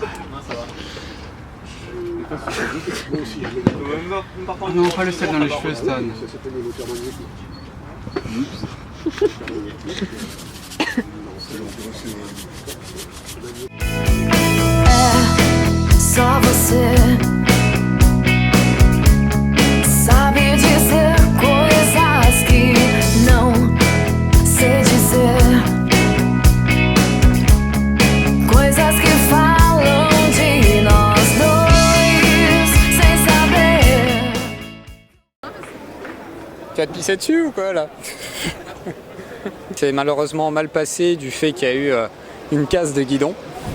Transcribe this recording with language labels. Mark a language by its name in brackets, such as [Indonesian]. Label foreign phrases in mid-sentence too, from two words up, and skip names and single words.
[French] Non, pas le sel dans les cheveux, Stan. [Portuguese] Só você sabe dizer coisas que não sei dizer, coisas que falam de nós dois sem saber. [French] Tu vas te pisser dessus ou quoi là? C'est malheureusement mal passé du fait qu'il y a eu une casse de guidon.